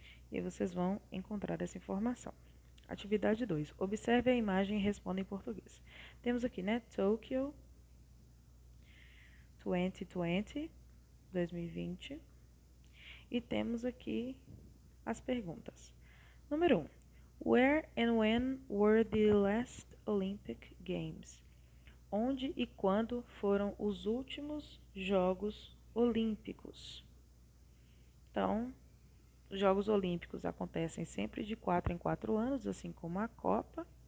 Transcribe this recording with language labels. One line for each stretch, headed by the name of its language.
Portuguese: E aí vocês vão encontrar essa informação. Atividade 2. Observe a imagem e responda em português. Temos aqui, né, Tokyo 2020, 2020. E temos aqui as perguntas. Número 1.
English: Where and when were the last Olympic Games?
Portuguese: Onde e quando foram os últimos Jogos Olímpicos? Então, os Jogos Olímpicos acontecem sempre de 4 em 4 anos, assim como a Copa.